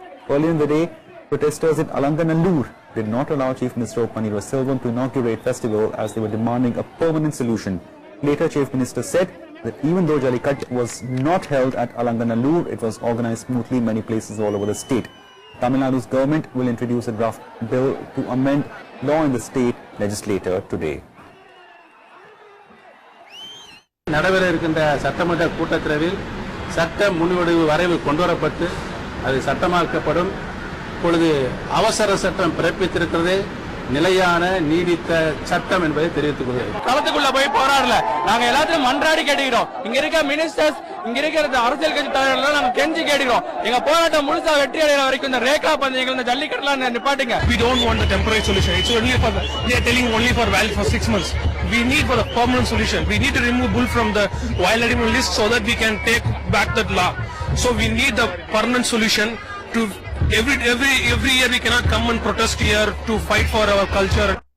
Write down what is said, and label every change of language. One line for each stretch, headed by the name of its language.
English: Earlier in the day, protesters in Alanganallur did not allow Chief Minister Panneerselvam to inaugurate festival as they were demanding a permanent solution. Later, Chief Minister said that even though Jallikattu was not held at Alanganallur, it was organized smoothly in many places all over the state. Tamil Nadu's government will introduce a draft bill to amend law in the state legislature today.
Tamil: நடைபெற இருக்கின்ற சட்டமன்ற கூட்டத்தொடரில் சட்ட முன்வடிவு வரைவு கொண்டுவரப்பட்டு அது சட்டமாக்கப்படும். இப்பொழுது அவசர சட்டம் பிறப்பித்திருக்கிறது நிலையான நீடித்த சட்டம் என்பதை தெரிவித்துக் கொள்கிறேன். களத்துக்குள்ள போய் போராடல, நாங்க எல்லாத்தையும் மன்றாடி கேட்டுக்கிறோம். இங்க இருக்க மினிஸ்டர்ஸ், இங்க இருக்கிற அரசியல் கட்சி தலைவர்கள் நாங்க கெஞ்சி கேட்டுக்கிறோம். எங்க போராட்டம் முழுசா வெற்றி அடைகிற வரைக்கும் இந்த ரேகா பந்தயங்கள், இந்த ஜல்லிக்கட்டுலாம் நிப்பாட்டுங்க.
English: We don't want the temporary solution. It's only for they are telling only for 6 months. We need for the permanent solution. We need to remove bull from the wild animal list so that we can take back that law. So we need the permanent solution to every year we cannot come and protest here to fight for our culture.